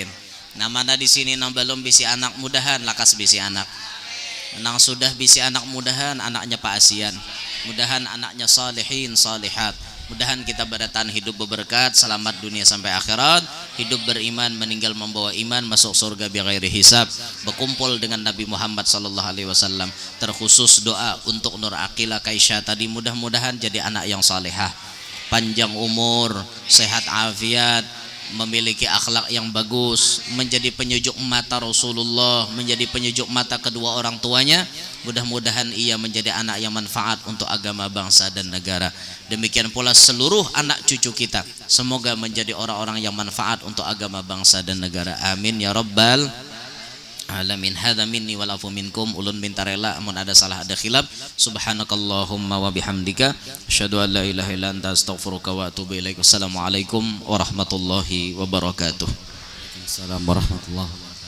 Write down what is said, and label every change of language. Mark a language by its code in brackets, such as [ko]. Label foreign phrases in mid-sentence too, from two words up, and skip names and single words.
[bjn] Nang mana di sini nang belum bisi anak mudahan lekas bisi anak. Nang sudah bisi anak mudahan anaknya Pak Asian. Mudahan anaknya salihin salihat. Mudahan kita beratan hidup berberkat, selamat dunia sampai akhirat, hidup beriman, meninggal membawa iman, masuk surga [ar] بغير حساب, [bjn] berkumpul dengan Nabi Muhammad [ar] صلى الله عليه وسلم. [id] Terkhusus doa untuk Nur Aqila Kaisha tadi, mudah-mudahan jadi anak yang salehah, panjang umur, sehat afiat, memiliki akhlak yang bagus, menjadi penyejuk mata Rasulullah, menjadi penyejuk mata kedua orang tuanya. Mudah-mudahan ia menjadi anak yang manfaat untuk agama, bangsa dan negara. Demikian pula seluruh anak cucu kita, semoga menjadi orang-orang yang manfaat untuk agama, bangsa dan negara. [ar] آمين يا رب العالمين. هذا مني والعفو منكم. [bjn] Ulun minta rela amun ada salah ada khilaf. [ar] سبحانك اللهم وبحمدك أشهد أن لا إله إلا أنت أستغفرك وأتوب إليك. والسلام عليكم ورحمة الله وبركاته. وعليكم السلام ورحمة الله وبركاته.